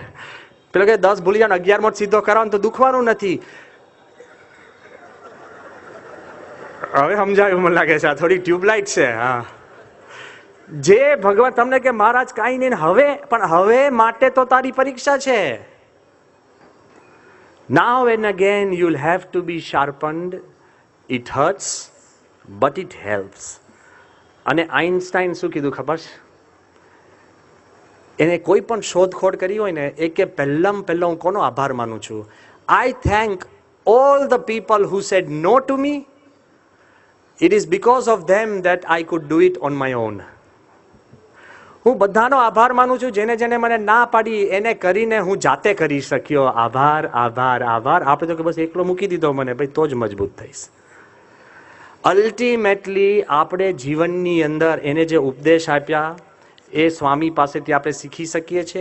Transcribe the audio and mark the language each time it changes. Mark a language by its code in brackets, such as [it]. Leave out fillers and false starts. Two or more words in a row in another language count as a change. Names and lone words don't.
[gu] પેલું કે 10 ભૂલી જાવ, 11મો સીધો કરાવો તો દુખવાનું નથી. હવે સમજાયું મને લાગે છે, આ થોડી ટ્યુબલાઇટ છે. હા, જે ભગવાન તમને કે મહારાજ કાંઈ નહીં, હવે માટે તો તારી પરીક્ષા છે. [en] Now and again you'll have to be sharpened. It hurts, but it helps. [gu] અને આઇન્સ્ટાઈન શું કીધું ખબર છે? એને કોઈ પણ શોધખોળ કરી હોય ને એ કે પહેલાં હું કોનો આભાર માનું છું? [en] I thank all the people who said no to me. It is because of them that I could do it on my own. [gu] હું બધાનો આભાર માનું છું જેને જેને મને ના પાડી એને કરીને હું જાતે કરી શક્યો. આભાર આભાર આભાર. આપણે તો કે બસ એકલો મૂકી દીધો મને ભાઈ તો જ મજબૂત થઈશ. અલ્ટિમેટલી આપણે જીવનની અંદર એને જે ઉપદેશ આપ્યા એ સ્વામી પાસેથી આપણે શીખી શકીએ છીએ.